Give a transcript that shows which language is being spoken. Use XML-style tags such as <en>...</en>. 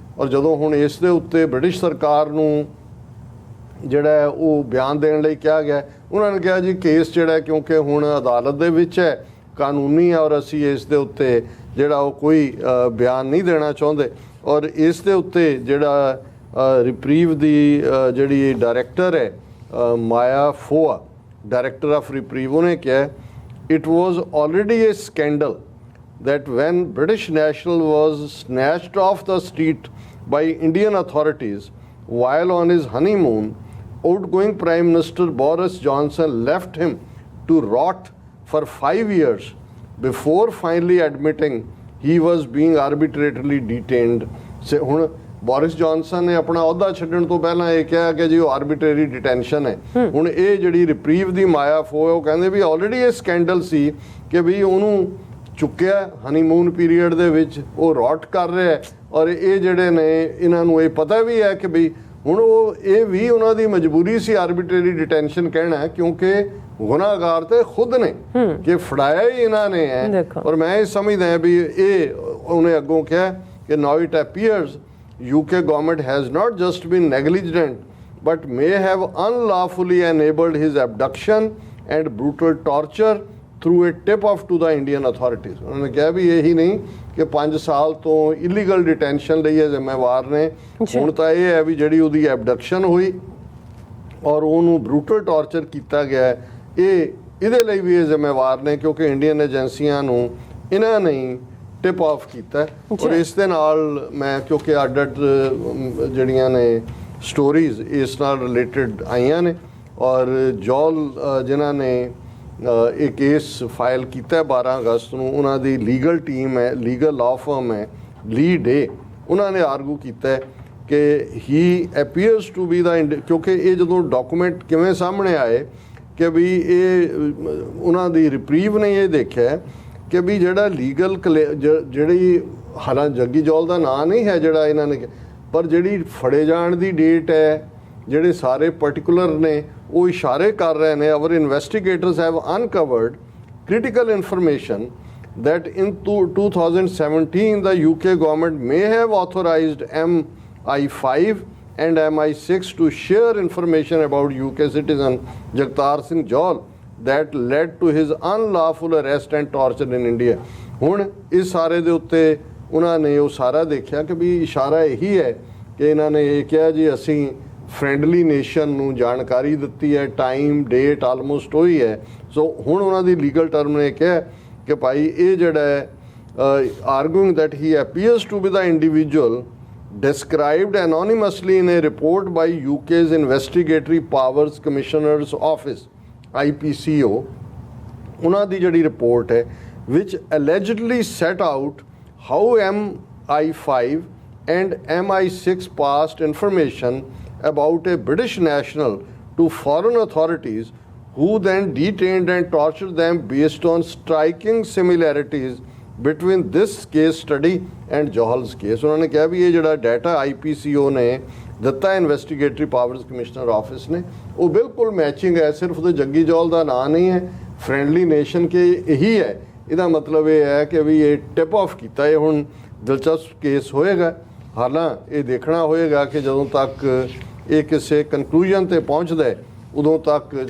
<pa>ਔਰ ਜਦੋਂ ਹੁਣ ਇਸ ਦੇ ਉੱਤੇ ਬ੍ਰਿਟਿਸ਼ ਸਰਕਾਰ ਨੂੰ ਜਿਹੜਾ ਉਹ ਬਿਆਨ ਦੇਣ ਲਈ ਕਿਹਾ ਗਿਆ, ਉਹਨਾਂ ਨੇ ਕਿਹਾ ਜੀ ਕੇਸ ਜਿਹੜਾ ਕਿਉਂਕਿ ਹੁਣ ਅਦਾਲਤ ਦੇ ਵਿੱਚ ਹੈ, ਕਾਨੂੰਨੀ ਹੈ, ਔਰ ਅਸੀਂ ਇਸ ਦੇ ਉੱਤੇ ਜਿਹੜਾ ਉਹ ਕੋਈ ਬਿਆਨ ਨਹੀਂ ਦੇਣਾ ਚਾਹੁੰਦੇ। ਔਰ ਇਸ ਦੇ ਉੱਤੇ ਜਿਹੜਾ ਰਿਪਰੀਵ ਦੀ ਜਿਹੜੀ ਡਾਇਰੈਕਟਰ ਹੈ</pa> <en>Maya Foa director of Reprieve,</en> <pa>ਉਹਨੇ ਕਿਹਾ</pa> <en>It was already a scandal that when British national was snatched off the street by Indian authorities while on his honeymoon, outgoing Prime Minister Boris Johnson left him to rot for 5 years before finally admitting he was being arbitrarily detained.</en> <pa>ਸੇ ਹੁਣ Boris Johnson ਨੇ ਆਪਣਾ ਅਹੁਦਾ ਛੱਡਣ ਤੋਂ ਪਹਿਲਾਂ ਇਹ ਕਿਹਾ ਕਿ ਜੀ ਉਹ ਆਰਬਿਟਰੀ ਡਿਟੈਂਸ਼ਨ ਹੈ। ਹੁਣ ਇਹ ਜਿਹੜੀ ਰਿਪਰੀਵ ਦੀ ਮਾਇਆ ਫੋ ਉਹ ਕਹਿੰਦੇ ਵੀ ਆਲਰੇਡੀ ਇਹ ਸਕੈਂਡਲ ਸੀ ਕਿ ਵੀ ਉਹਨੂੰ ਚੁੱਕਿਆ ਹਨੀਮੂਨ ਪੀਰੀਅਡ ਦੇ ਵਿੱਚ, ਉਹ ਰੌਟ ਕਰ ਰਿਹਾ ਹੈ ਔਰ ਇਹ ਜਿਹੜੇ ਨੇ ਇਹਨਾਂ ਨੂੰ ਇਹ ਪਤਾ ਵੀ ਹੈ ਕਿ ਵੀ ਹੁਣ ਉਹ ਇਹ ਵੀ ਉਹਨਾਂ ਦੀ ਮਜਬੂਰੀ ਸੀ ਆਰਬਿਟਰੀ ਡਿਟੈਂਸ਼ਨ ਕਹਿਣਾ, ਕਿਉਂਕਿ ਗੁਨਾਹਗਾਰ ਤੇ ਖੁਦ ਨੇ ਕਿ ਫੜਾਇਆ ਹੀ ਇਹਨਾਂ ਨੇ ਹੈ। ਔਰ ਮੈਂ ਇਹ ਸਮਝਦਾ ਹਾਂ ਵੀ ਇਹ ਉਹਨੇ ਅੱਗੋਂ ਕਿਹਾ ਕਿ</pa> <en>Now it appears UK government has not just been negligent but may have unlawfully enabled his abduction and brutal torture through a tip-off to the Indian authorities.</en> <hi>उन्होंने कहा भी यही नहीं कि 5 साल तो</hi> <pa>इलीगल डिटेंशन ਲਈ ਇਹ ਜ਼ਿੰਮੇਵਾਰ ਨੇ, ਹੁਣ ਤਾਂ ਇਹ ਹੈ ਵੀ ਜਿਹੜੀ ਉਹਦੀ ਐਬਡਕਸ਼ਨ ਹੋਈ ਔਰ ਉਹਨੂੰ ਬਰੂਟਲ ਟਾਰਚਰ ਕੀਤਾ ਗਿਆ ਇਹਦੇ ਲਈ ਵੀ ਇਹ ਜ਼ਿੰਮੇਵਾਰ ਨੇ, ਕਿਉਂਕਿ ਇੰਡੀਅਨ ਏਜੰਸੀਆਂ ਨੂੰ ਇਹਨਾਂ ਨੇ ਟਿਪ ਆਫ ਕੀਤਾ। ਔਰ ਇਸ ਦੇ ਨਾਲ ਮੈਂ ਕਿਉਂਕਿ ਅੱਡ ਜਿਹੜੀਆਂ ਨੇ ਸਟੋਰੀਜ਼ ਇਸ ਨਾਲ ਰਿਲੇਟਡ ਆਈਆਂ ਨੇ ਔਰ ਜੌਲ ਜਿਨ੍ਹਾਂ ਨੇ ਇਹ ਕੇਸ ਫਾਈਲ ਕੀਤਾ 12 ਅਗਸਤ ਨੂੰ, ਉਹਨਾਂ ਦੀ ਲੀਗਲ ਟੀਮ ਹੈ, ਲੀਗਲ ਲਾਅ ਫਰਮ ਹੈ ਲੀ ਡੇ, ਉਹਨਾਂ ਨੇ ਆਰਗੂ ਕੀਤਾ ਕਿ</pa> <en>he appears to be the,</en> <pa>ਕਿਉਂਕਿ ਇਹ ਜਦੋਂ ਡਾਕੂਮੈਂਟ ਕਿਵੇਂ ਸਾਹਮਣੇ ਆਏ ਕਿ ਵੀ ਇਹ ਉਹਨਾਂ ਦੀ ਰਿਪਰੀਵ ਨੇ ਇਹ ਦੇਖਿਆ ਕਿ ਵੀ ਜਿਹੜਾ ਲੀਗਲ ਜਿਹੜੀ ਹਾਲਾਂ ਜੱਗੀ ਜੌਲ ਦਾ ਨਾਂ ਨਹੀਂ ਹੈ ਜਿਹੜਾ ਇਹਨਾਂ ਨੇ, ਪਰ ਜਿਹੜੀ ਫੜੇ ਜਾਣ ਦੀ ਡੇਟ ਹੈ, ਜਿਹੜੇ ਸਾਰੇ ਪਾਰਟਿਕੂਲਰ ਨੇ ਉਹ ਇਸ਼ਾਰੇ ਕਰ ਰਹੇ ਨੇ।</pa> <en>Our investigators have uncovered critical information that in 2017 the UK government may have authorized MI5 and MI6 to share information about UK citizen Jagtar Singh Johal that led to his unlawful arrest and torture in India.</en> <pa>ਹੁਣ ਇਸ ਸਾਰੇ ਦੇ ਉੱਤੇ ਉਹਨਾਂ ਨੇ ਉਹ ਸਾਰਾ ਦੇਖਿਆ ਕਿ ਵੀ ਇਸ਼ਾਰਾ ਇਹੀ ਹੈ ਕਿ ਇਹਨਾਂ ਨੇ ਇਹ ਕਿਹਾ ਜੀ ਅਸੀਂ ਫਰੈਂਡਲੀ ਨੇਸ਼ਨ ਨੂੰ ਜਾਣਕਾਰੀ ਦਿੱਤੀ ਹੈ, ਟਾਈਮ ਡੇਟ ਆਲਮੋਸਟ ਉਹੀ ਹੈ। ਸੋ ਹੁਣ ਉਹਨਾਂ ਦੀ ਲੀਗਲ ਟਰਮ ਨੇ ਕਿਹਾ ਕਿ ਭਾਈ ਇਹ ਜਿਹੜਾ ਹੈ</pa> <en>arguing that he appears to be the individual described anonymously in a report by UK's Investigatory Powers Commissioner's Office IPCO,</en> <pa>ਉਹਨਾਂ ਦੀ ਜਿਹੜੀ ਰਿਪੋਰਟ ਹੈ</pa> <en>which allegedly set out how MI5 and MI6 passed information about a British national to foreign authorities who then detained and tortured them based on striking similarities between this case study and Johal's case.</en> <pa>ਉਹਨਾਂ ਨੇ ਕਿਹਾ ਵੀ ਇਹ ਜਿਹੜਾ data IPCO ਨੇ ਦਿੱਤਾ ਇਨਵੈਸਟੀਗੇਟਰੀ powers commissioner office ਨੇ ਉਹ ਬਿਲਕੁਲ ਮੈਚਿੰਗ ਹੈ, ਸਿਰਫ ਉਹਦੇ ਜੱਗੀ ਜੌਲ ਦਾ ਨਾਂ ਨਹੀਂ ਹੈ, ਫਰੈਂਡਲੀ ਨੇਸ਼ਨ ਕੇ ਇਹੀ ਹੈ। ਇਹਦਾ ਮਤਲਬ ਇਹ ਹੈ ਕਿ ਵੀ ਇਹ ਟਿਪ ਆਫ ਕੀਤਾ। ਇਹ ਹੁਣ ਦਿਲਚਸਪ ਕੇਸ ਹੋਏਗਾ, ਹਾਲਾਂ ਇਹ ਦੇਖਣਾ ਹੋਏਗਾ ਕਿ ਜਦੋਂ ਤੱਕ ਇਹ ਕਿਸੇ ਕਨਕਲੂਜਨ ਤੇ ਪਹੁੰਚਦਾ ਉਦੋਂ ਤੱਕ।</pa>